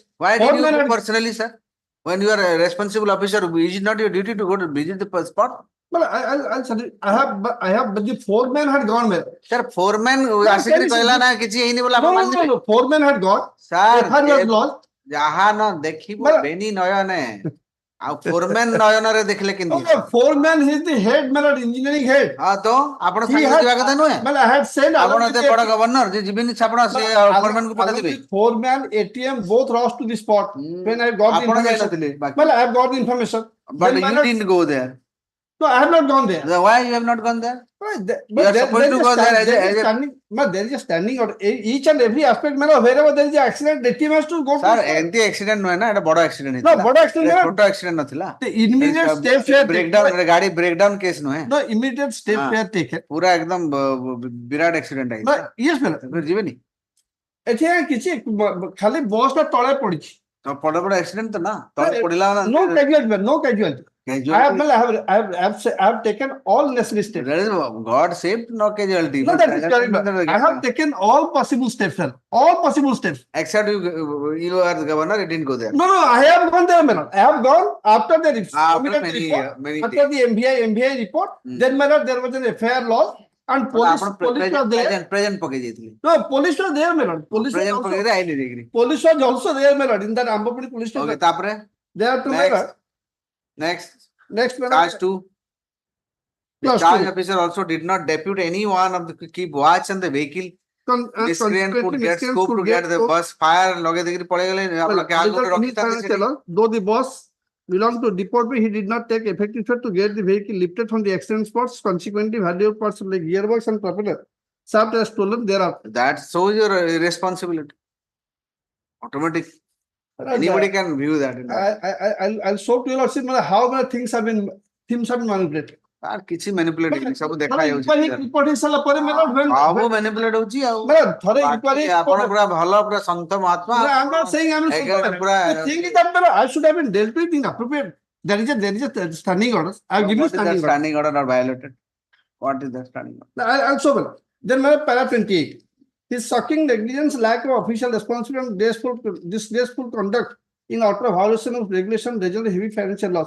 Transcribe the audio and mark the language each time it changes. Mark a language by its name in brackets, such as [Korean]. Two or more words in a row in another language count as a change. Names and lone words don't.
[English] Why did you go personally, sir? When you are a responsible officer, is it not your duty to go to visit the spot? Well, I have, but the foreman had gone there. Sir, foreman, no, foreman had gone. Sir, FIR was lost. Jaha no, dekhibo, beni noya ne. [Odia] ଆଉ foreman ନୟନରେ ଦେଖିଲେ କେମିତି? [English] Okay, foreman, he is the head, my lord, engineering head. [Odia] ହଁ ତ ଆପଣ [English] He [Odia] ସାଙ୍ଗରେ [English] had, [Odia] ଯିବା କଥା ନୁହେଁ? [English] well, I had said, [Odia] ଆପଣ [English] along [Odia] ଏତେ [English] with [Odia] ବଡ [English] the- [Odia] ଗଭର୍ଣ୍ଣର ଯେ ଯିବେନି ଆପଣ ସେ foreman କୁ ପଠାଇଦେବେ? [English] foreman, ATM, both rushed to the spot when I got the [Odia] ଆପଣ [English] information. [Odia] ଯାଇନଥିଲେ ବାକି? [English] Well, I have got the information. But Then my you lord- didn't go there. No, I have not gone there. Then why you have not gone there? But You are supposed to go there as a- standing, but there is a standing order. Each and every aspect, man, wherever there is an accident, the team has to go to [Odia] ସାର୍ [English] the spot. [Odia] ଏମିତି accident ନୁହେଁ ନା ଏଟା ବଡ accident [English] No, [Odia] ହେଇଥିଲା। ବଡ accident ଏଟା ନୁହେଁ। ଛୋଟ accident ନଥିଲା। [English] The immediate steps were breakdown taken. [Odia] ଗାଡି [English] breakdown case [Odia] ନୁହେଁ। [English] No, immediate steps [Hindi] हाँ। [English] were taken. [Odia] ପୁରା ଏକଦମ ବିରାଟ accident ହେଇଥିଲା। [English] But yes, madam. [Odia] ଫେର ଯିବେନି? ଏଠି କିଛି ଖାଲି ବସ୍ ଟା ତଳେ ପଡିଛି। ତ ବଡ ବଡ accident ତ ନା ତଳେ ପଡିଲା ନା। [English] No casualty, no casualty. Casualty. I have taken all necessary steps. That is God saved, no casualty. No, that is correct. I have taken all possible steps, sir. All possible steps. Except you are the governor, you didn't go there. No, I have gone there, madam. I have gone after the After immediate many report, many after the MBI report. Then, madam, there was an FIR lodged and police was there. [Odia] Present ପକେଇ ଦେଇଥିଲେ। [English] No, police was there, madam. Police was Present also, [Odia] ପକେଇ ଆଇଲେ ଦେଇକିରି। [English] police was also there, madam. In that Ambapuri police Okay, station. [Odia] ତାପରେ [English] There are two, madam. next Next, madam. charge 2. The Class charge two. officer also did not depute anyone of the keep watch on the vehicle. Miscreant could get scope to get the bus fire [Odia] ଲଗେଇ ଦେଇକିରି ପଳେଇ ଗଲେ ଆପଣ କାହା କୋଉଠି ରଖିଥାନ୍ତି ସେଠି? [English] Though the boss belonged to department, he did not take effective step to get the vehicle lifted from the accident spots. Consequently, valuable parts like gearbox and propeller shaft are stolen thereafter. That shows your irresponsibility. Automatic. Anybody can view that. I'll show to you, Lord, see, how many things have been manipulated. [Odia] ତାର କିଛି manipulating ନାହିଁ, ସବୁ ଦେଖା ଯାଉଛି। Report ହେଇସାରିଲା ପରେ, [English] madam, when [Odia] ସବୁ manipulate ହଉଛି ଆଉ। madam, ଥରେ ବାକି [English] inquiry, [Odia] ଆପଣ ପୁରା ଭଲ ପୁରା ସନ୍ଥ ମହାତ୍ମା। [English] I'm not saying I'm not [Odia] ପୁରା [English] the thing is that, madam, I should have been dealt with in appropriate. There is a standing order. I've given What is that standing order. standing order not violated? What is that standing order? I'll show, madam. Then, madam, para 28. His shocking negligence, lack of official responsibility, and disgraceful conduct in utter violation of regulation result in heavy financial loss.